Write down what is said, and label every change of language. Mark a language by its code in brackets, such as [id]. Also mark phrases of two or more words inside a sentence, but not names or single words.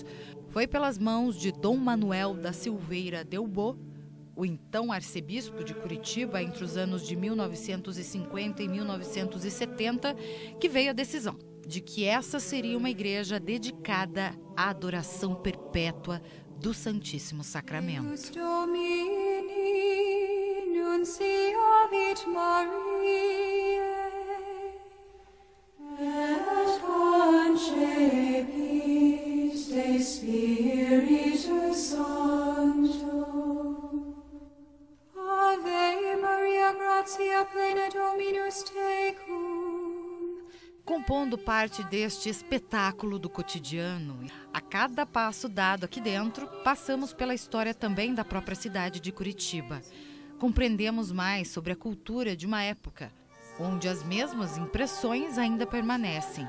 [pt] Foi pelas mãos de Dom Manuel da Silveira Delbos, o então arcebispo de Curitiba, entre os anos de 1950 e 1970, que veio a decisão de que essa seria uma igreja dedicada à adoração perpétua do Santíssimo Sacramento. [la] Spiritus Sancto, Ave Maria, gratia plena Dominus tecum. [pt] Com compondo parte deste espetáculo do cotidiano. A cada passo dado aqui dentro, passamos pela história também da própria cidade de Curitiba. Compreendemos mais sobre a cultura de uma época, onde as mesmas impressões ainda permanecem.